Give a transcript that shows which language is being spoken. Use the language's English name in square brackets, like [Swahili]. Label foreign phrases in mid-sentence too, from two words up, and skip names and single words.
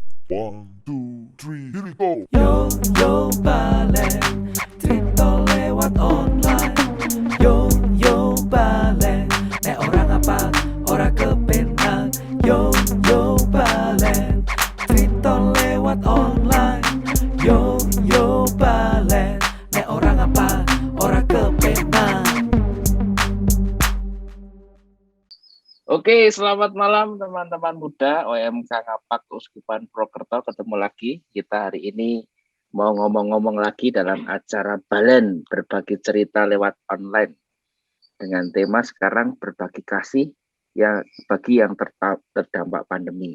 [English] One, two, three, here we go. [Indonesian] Yo, yo, balen, cerita lewat online. [Javanese] Yo, balen, nek orang apa, ora kepenak. [Indonesian] Yo, balen, cerita lewat online. [Javanese] Yo, balen, nek orang apa, ora kepenak. [Indonesian] Oke, selamat malam teman-teman muda OMK Ngapak Uskupan Prokerto. Ketemu lagi kita hari ini mau ngomong-ngomong lagi dalam acara Balen berbagi cerita lewat online dengan tema sekarang berbagi kasih yang bagi yang terdampak pandemi.